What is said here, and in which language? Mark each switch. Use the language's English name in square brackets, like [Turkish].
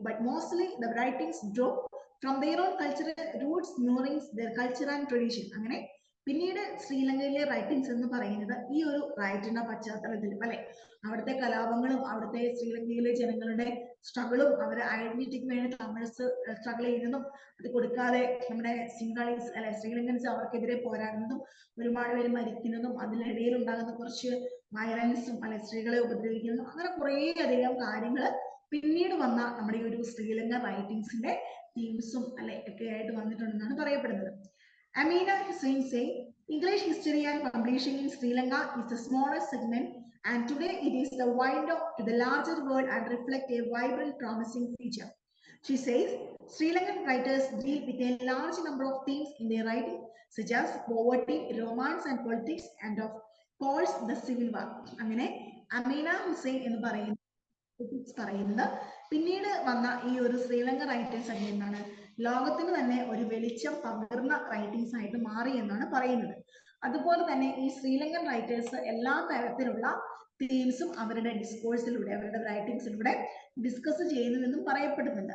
[English] But mostly the writings draw from their own cultural roots, mirroring their culture and tradition. [Malayalam] അങ്ങനെ പിന്നീട് ശ്രീലങ്കയിലെ writings എന്ന് പറയുന്നത് ഈ ഒരു റൈറ്റിന്റെ പശ്ചാത്തലത്തിൽ അല്ലെ, അവിടുത്തെ കലാപങ്ങളും അവിടുത്തെ ശ്രീലങ്കയിലെ ജനങ്ങളുടെ സ്ട്രഗിളും അവരുടെ ഐഡന്റിറ്റിക്ക് വേണ്ടി തമിഴ്സ് സ്ട്രഗിൾ ചെയ്യുന്നതും അത് കൊടുക്കാതെ നമ്മുടെ സിംഗാളീസ് അല്ലെ ശ്രീലങ്കൻസ് അവർക്കെതിരെ പോരാടുന്നതും ഒരുപാട് പേര് മരിക്കുന്നതും അതിനിടയിൽ ഉണ്ടാകുന്ന കുറച്ച് വയലൻസും അല്ലെ സ്ത്രീകളെ ഉപദ്രവിക്കുന്നതും അങ്ങനെ കുറേ അധികം കാര്യങ്ങൾ പിന്നീട് വന്ന നമ്മുടെ ഈ ഒരു ശ്രീലങ്ക റൈറ്റിംഗ്സിന്റെ തീംസും അല്ലെ ഒക്കെ ആയിട്ട് വന്നിട്ടുണ്ടെന്നാണ് പറയപ്പെടുന്നത്. [English] Amina Hussain say English history and publishing in Sri Lanka is the smallest segment, and today it is the window to the larger world and reflect a vibrant, promising future. She says Sri Lankan writers deal with a large number of themes in their writing, such as poverty, romance and politics, and of course the civil war. [Malayalam] അങ്ങനെ അമീന ഹുസൈൻ എന്ന് പറയുന്നത് പിന്നീട് വന്ന ഈ ഒരു Sri Lanka writers ഒക്കെ എന്താണ്, ലോകത്തിന് തന്നെ ഒരു വെളിച്ചം പകർന്ന റൈറ്റിംഗ്സ് ആയിട്ട് മാറി എന്നാണ് പറയുന്നത്. അതുപോലെ തന്നെ ഈ ശ്രീലങ്കൻ റൈറ്റേഴ്സ് എല്ലാ തരത്തിലുള്ള തീംസും അവരുടെ ഡിസ്കോഴ്സിലൂടെ അവരുടെ റൈറ്റിംഗ്സിലൂടെ ഡിസ്കസ് ചെയ്യുന്നുവെന്നും പറയപ്പെടുന്നുണ്ട്.